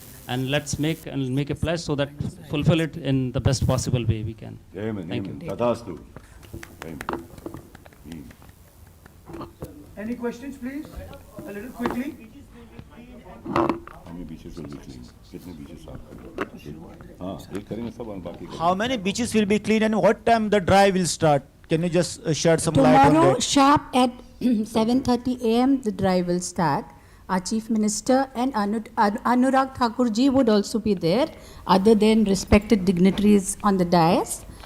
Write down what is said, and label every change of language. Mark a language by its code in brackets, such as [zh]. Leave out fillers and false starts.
[en] And let's make a pledge so that fulfill it in the best possible way we can. Amen. Thank Amen. you. Tathastu. Amen. Any questions, please? A little quickly. How many beaches will be clean? [hi] कितने beaches साफ करेंगे? हाँ, एक करेंगे सब और बाकी करेंगे. [en] How many beaches will be clean and what time the drive will start? Can you just shed some light on Tomorrow that? sharp at 7:30 a.m. the drive will start. Our Chief Minister and Anurag Thakur ji would also be there, other than respected dignitaries on the dais.